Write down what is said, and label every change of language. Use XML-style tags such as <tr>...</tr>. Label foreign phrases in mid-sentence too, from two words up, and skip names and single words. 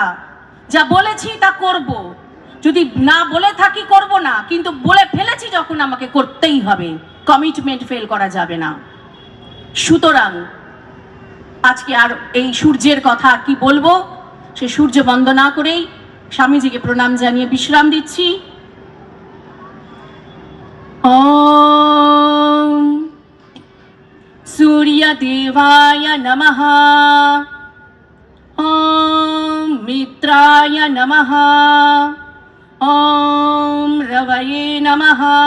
<bn>যা বলেছি তা করব, যদি না বলে থাকি করব না, কিন্তু বলে ফেলেছি যখন আমাকে করতেই হবে, কমিটমেন্ট ফেল করা যাবে না। সুতরাং আজকে আর এই সূর্যের কথা কি বলবো, সে সূর্য বন্দনা করেই স্বামীজিকে প্রণাম জানিয়ে বিশ্রাম দিচ্ছি।</bn> <sa>ওম सूर्यदेवाय नमः। ॐ मित्राय नमः। ॐ रवये नमः।</sa>